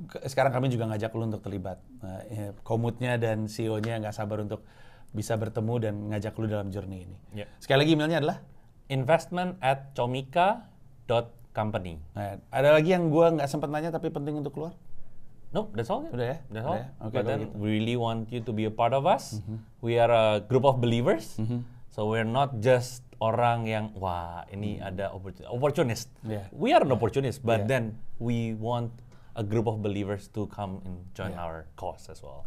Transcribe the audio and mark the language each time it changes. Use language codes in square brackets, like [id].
[id] Sekarang kami juga ngajak lu untuk terlibat. Komutnya dan CEO-nya nggak sabar untuk bisa bertemu dan ngajak lu dalam journey ini. Sekali lagi emailnya adalah investment@comika.company. Nah, ada lagi yang gua nggak sempat nanya tapi penting untuk keluar? [en] No, that's all. [id] Udah ya? [en] That's all. Ya? Okay, But then [id] gitu. [en] we really want you to be a part of us. We are a group of believers. So we're not just [id] orang yang, wah ini ada opportunist. [en] We are an opportunist, but then we want a group of believers to come and join our cause as well.